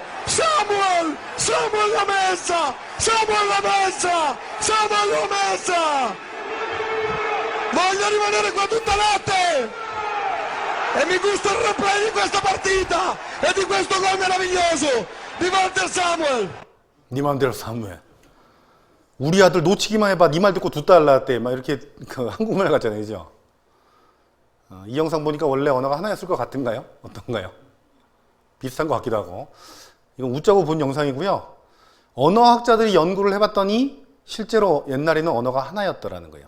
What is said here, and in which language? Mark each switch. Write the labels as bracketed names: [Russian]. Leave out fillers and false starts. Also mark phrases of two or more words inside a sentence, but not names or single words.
[Italian] Samuel! Samuel l'ha messa! Samuel l'ha messa! Samuel l'ha messa! Voglio rimanere qua tutta notte! E mi gusta il replay di questa partita! E di questo gol meraviglioso! Di Walter Samuel! [Korean] 네 맘대로 사무해. 우리 아들 놓치기만 해봐. 네 말 듣고 두 달 낳았대. 막 이렇게 그 한국말 같잖아요, 그죠? 이 영상 보니까 원래 언어가 하나였을 것 같은가요? 어떤가요? 비슷한 것 같기도 하고. 이건 웃자고 본 영상이고요. 언어학자들이 연구를 해봤더니 실제로 옛날에는 언어가 하나였더라는 거예요.